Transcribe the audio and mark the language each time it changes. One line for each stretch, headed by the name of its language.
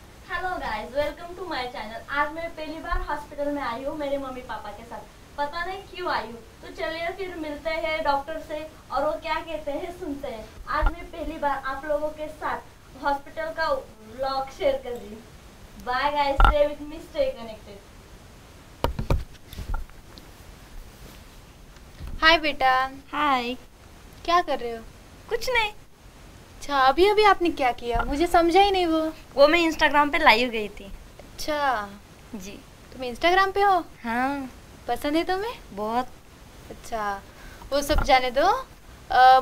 Hindi: Hello guys, welcome to my channel. आज मैं पहली बार हॉस्पिटल में आई हूँ मेरे मम्मी पापा के साथ, पता नहीं क्यों आई हूँ। तो चलिए फिर मिलते हैं डॉक्टर से और वो क्या कहते हैं सुनते हैं। आज मैं पहली बार आप लोगों के साथ हॉस्पिटल का व्लॉग शेयर कर रही हूँ।
English: Bye guys, stay with me, stay connected.
Hindi: हाय बेटा, हाय। क्या कर रहे हो? कुछ नहीं, अच्छा, अभी अभी आपने क्या किया? मुझे समझा ही नहीं वो। मैं इंस्टाग्राम पे लाइव गई थी। अच्छा, जी। तुम इंस्टाग्राम पे हो? हाँ, पसंद है तुम्हें? बहुत। अच्छा, वो सब जाने दो।